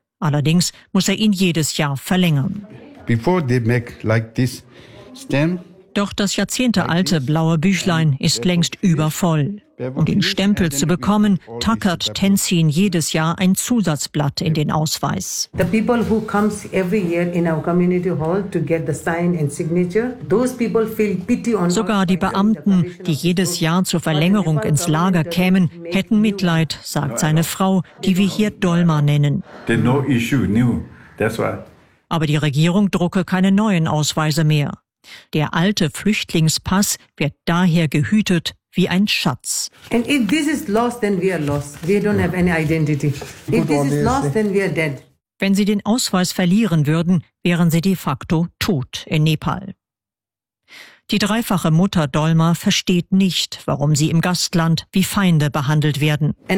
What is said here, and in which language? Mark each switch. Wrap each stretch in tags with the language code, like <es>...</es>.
<de>Allerdings muss er ihn jedes Jahr verlängern.</de> <en>Before they make like this stamp,</en> <de>doch das jahrzehntealte blaue Büchlein ist längst übervoll. Um den Stempel zu bekommen, tackert Tenzin jedes Jahr ein Zusatzblatt in den Ausweis.</de> <en>The people who comes every year in our community hall to get the sign and signature, those people feel pity on.</en> <de>Sogar die Beamten, die jedes Jahr zur Verlängerung ins Lager kämen, hätten Mitleid, sagt seine Frau, die wir hier Dolma nennen.</de> <en>There's no issue, new. That's why.</en> <de>Aber die Regierung drucke keine neuen Ausweise mehr. Der alte Flüchtlingspass wird daher gehütet wie ein Schatz.</de> <en>And if this is lost, then we are lost. We don't have any identity. If this is lost, then we are dead.</en> <de>Wenn sie den Ausweis verlieren würden, wären sie de facto tot in Nepal. Die dreifache Mutter Dolma versteht nicht, warum sie im Gastland wie Feinde behandelt werden.</de>